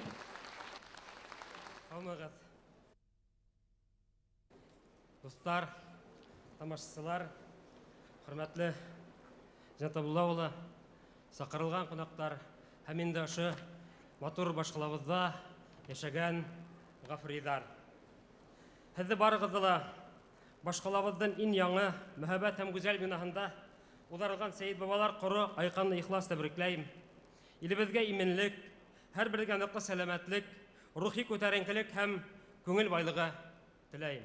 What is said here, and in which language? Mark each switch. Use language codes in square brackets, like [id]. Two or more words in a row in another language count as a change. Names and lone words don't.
[tt] Алмагыз. Достар, тамашачылар, хөрмәтле Җантабулла улы, сакырылган кунактар, һәм инде ошо матур башкалабызда яшәгән Гафуридар. [ba] Һеҙҙе барығыҙҙы ла башҡалабыҙҙың иң яңы мөһабәт һәм гүзәл бинаһында уҙарылған Сәйит бабалар ҡоро айҡанлы ихлас тәбрикләйем. Илебеҙгә именлек, һәр берегә ныҡлы сәләмәтлек, рухи күтәренкелек һәм күңел байлығы теләйем.